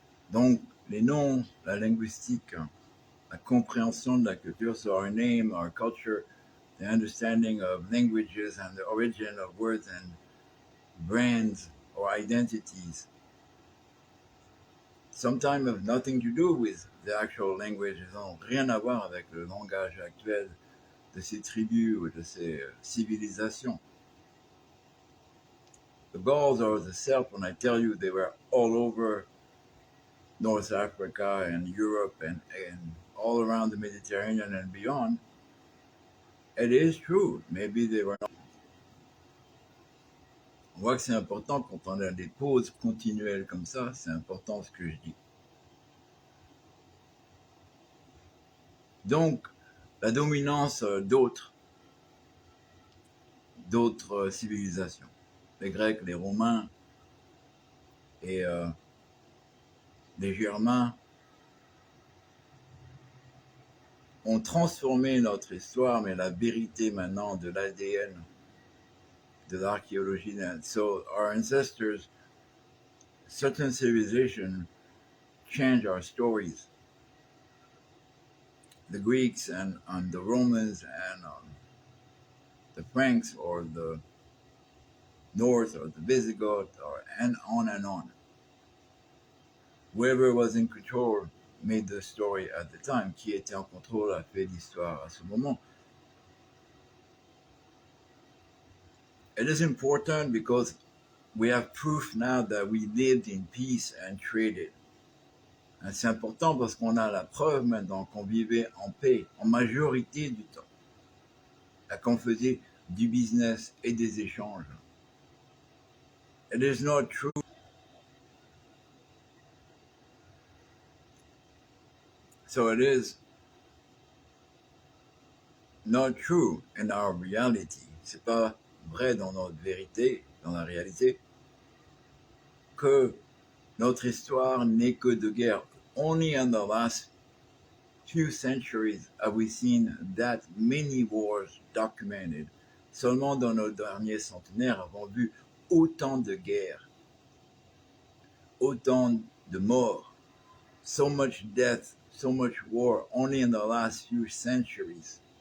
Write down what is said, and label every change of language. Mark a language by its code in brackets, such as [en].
[fr] Donc, les noms, la linguistique, la compréhension de la culture, [en] so our name, our culture, the understanding of languages and the origin of words and brands or identities, sometimes have nothing to do with the actual language. [fr] Ils n'ont rien à voir avec le langage actuel de ces tribus ou de ces civilisations. [en] The Gauls or the Celts, when I tell you they were all over North Africa and Europe and all around the Mediterranean and beyond, it is true. Maybe they were not. [fr] On voit que c'est important quand on a des pauses continuelles comme ça, c'est important ce que je dis. Donc, la dominance d'autres civilisations, les Grecs, les Romains et les Germains, ont transformé notre histoire, mais la vérité maintenant de l'ADN, de l'archéologie. [en] So our ancestors, certain civilizations, change our stories. The Greeks and the Romans and the Franks or the North or the Visigoth and on. Whoever was in control made the story at the time. [fr] Qui était en contrôle a fait l'histoire à ce moment. [en] It is important because we have proof now that we lived in peace and traded. [fr] Et c'est important parce qu'on a la preuve maintenant qu'on vivait en paix, en majorité du temps. Et qu'on faisait du business et des échanges. [en] It is not true. So it is not true in our reality. [fr] C'est pas vrai dans notre vérité, dans la réalité, que notre histoire n'est que de guerre. [en] Only in the last few centuries have we seen that many wars documented. [fr] Seulement dans nos derniers centenaires avons vu autant de guerres, autant de morts, [en] so much death, so much war, only in the last few centuries.